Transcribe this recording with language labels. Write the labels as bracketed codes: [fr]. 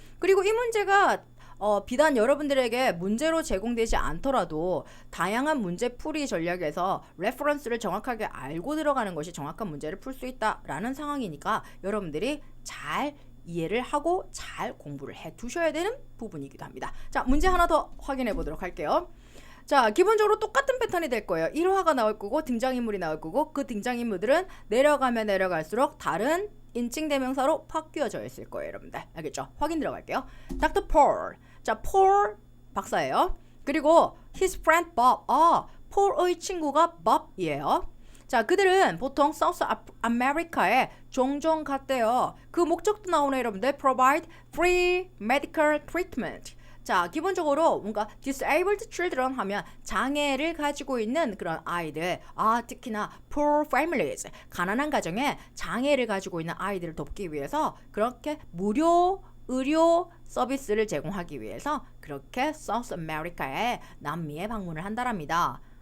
[ko] 그리고 이 문제가 비단 여러분들에게 문제로 제공되지 않더라도 다양한 문제풀이 전략에서 레퍼런스를 정확하게 알고 들어가는 것이 정확한 문제를 풀 수 있다라는 상황이니까 여러분들이 잘 이해를 하고 잘 공부를 해 두셔야 되는 부분이기도 합니다. 자, 문제 하나 더 확인해 보도록 할게요. 자, 기본적으로 똑같은 패턴이 될 거예요. 1화가 나올 거고 등장인물이 나올 거고 그 등장인물들은 내려가면 내려갈수록 다른 인칭 대명사로 바뀌어져 있을 거예요, 여러분들. 알겠죠? 확인 들어갈게요. Dr. Paul. 자, Paul 박사예요. 그리고 [en] his friend Bob. [ko] 폴의 친구가 Bob이에요. 자, 그들은 보통 South America에 종종 갔대요. 그 목적도 나오네, 여러분들. [en] Provide free medical treatment. [ko] 자, 기본적으로 뭔가 disabled children 하면 장애를 가지고 있는 그런 아이들, 특히나 poor families, 가난한 가정에 장애를 가지고 있는 아이들을 돕기 위해서 그렇게 무료 의료 서비스를 제공하기 위해서 그렇게 South America에 남미에 방문을 한다랍니다.